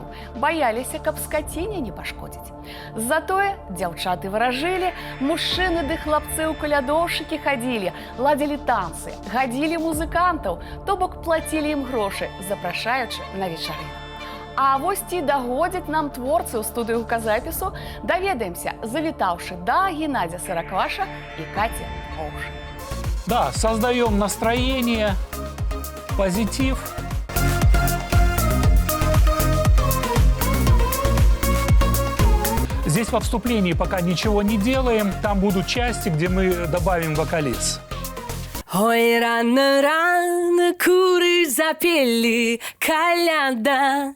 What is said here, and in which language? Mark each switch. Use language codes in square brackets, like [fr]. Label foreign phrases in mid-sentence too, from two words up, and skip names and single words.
[be] Баяліся, каб скаціне не пашкодзіць. Затое дзяўчаты варажылі, мужчыны ды хлапцы ў калядоўшчыкі хадзілі, ладзілі танцы, гадзілі музыкантаў, то бок плацілі ім грошы, запрашаючы на вечарыну. А вось ці дагодзяць нам творцы ў студыю гуказапісу, даведаемся, завітаўшы да Геннадзя Сыракваша і Каці Оушен. [ru] Да, создаем настроение, позитив. Здесь во вступлении пока ничего не делаем. Там будут части, где мы добавим вокализ. Ой, рано-рано куры запели, коляда.